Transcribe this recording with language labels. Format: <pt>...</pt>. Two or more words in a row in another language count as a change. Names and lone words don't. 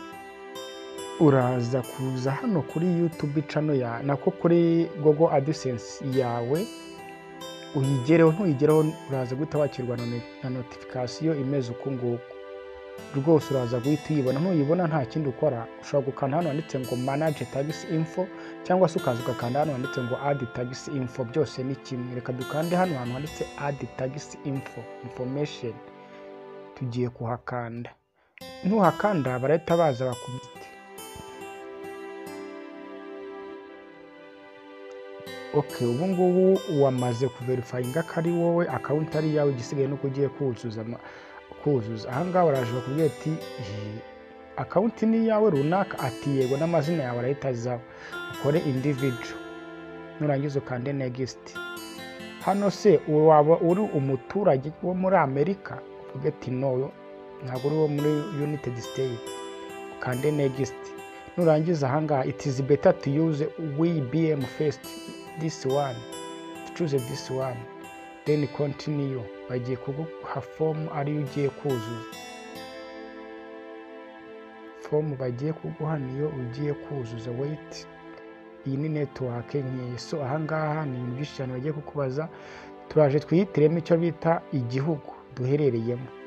<rw>Uraza kuza hano kuri YouTube channel ya nako kuri Google AdSense yawe, uyigereho. Ntuyigereho uraza guhita wakirwa na notification imeze uko nguko rwose. Uraza guhita uyibona. Ntuyibona nta kindi ukora, ushobora gukanda hano handitse ngo</rw> <en>manage tax info,</en> <rw>cyangwa se ukaza ugakanda hano handitse ngo</rw> <en>add tax info.</en> <rw>Byose ni kimwe. Reka dukande hano handitse</rw> <en>add tax info information,</en> <rw>tugiye kuhakanda. Ntuhakanda barahita baza bakubita. Okay, ubu ngubu wamaze kuverifyinga ko ari wowe, account ari yawe, igisigaye nuko ugiye kuzuza. Ahangaha baraje bakubwira ati account ni yawe runaka, ati yego, n'amazina yawe arahita azaho. Ukore individual, nurangiza ukande next. Hano se waba uri umuturage wo muri Amerika, uvuge ati no, ntabwo uri wo muri United States, ukande next. Nurangiza ahangaha</rw> <en>it is better to use WBM first, this one, choose this one, then continue.</en> <rw>Bagiye kuguha form ari ugiye kuzuza. Form bagiye kuguha niyo ugiye kuzuza. Wait, iyi ni network nke. So ahangaha ni ibintu byinshi cyane bagiye kukubaza. Turaje twihitiremo icyo bita igihugu duherereyemo.</rw>